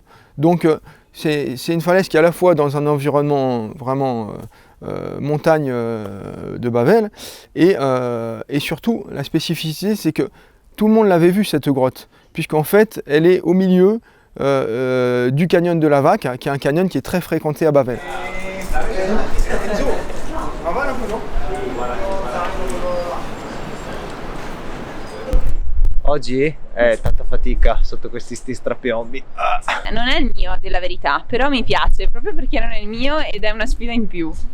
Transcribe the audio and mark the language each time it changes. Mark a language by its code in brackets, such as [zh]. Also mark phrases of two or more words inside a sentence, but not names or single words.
[fr] Donc c'est une falaise qui est à la fois dans un environnement vraiment montagne de Bavel, et surtout la spécificité, c'est que tout le monde l'avait vue cette grotte, puisqu'en fait elle est au milieu du canyon de la Vaque, qui est un canyon qui est très fréquenté à Bavel. [it] Oggi è tanta fatica sotto questi strapiombi. Non è il mio, a dire la verità, però mi piace proprio perché non è il mio ed è una sfida in più.